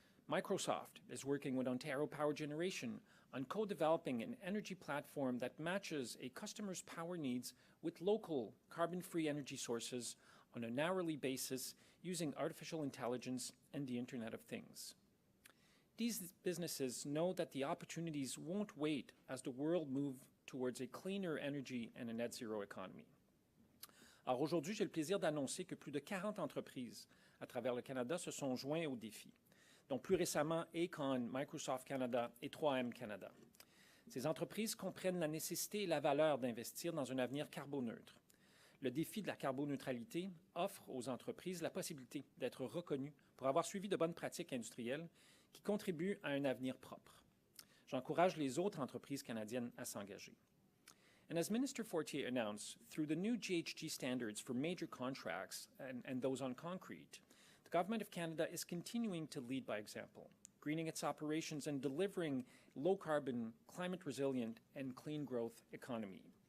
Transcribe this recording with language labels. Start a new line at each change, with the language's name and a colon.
English: Microsoft is working with Ontario Power Generation on co-developing an energy platform that matches a customer's power needs with local carbon-free energy sources on an hourly basis using artificial intelligence and the Internet of Things. These businesses know that the opportunities won't wait as the world moves towards a cleaner energy and a net zero economy.
French: Alors aujourd'hui, j'ai le plaisir d'annoncer que plus de 40 entreprises à travers le Canada se sont joints au défi, dont plus récemment Aecon, Microsoft Canada et 3M Canada. Ces entreprises comprennent la nécessité et la valeur d'investir dans un avenir carboneutre. Le défi de la carboneutralité offre aux entreprises la possibilité d'être reconnues pour avoir suivi de bonnes pratiques industrielles qui contribuent à un avenir propre. J'encourage les autres entreprises canadiennes à s'engager.
English: And as Minister Fortier announced, through the new GHG standards for major contracts and those on concrete, the Government of Canada is continuing to lead by example, greening its operations and delivering low-carbon, climate-resilient, and clean growth economy.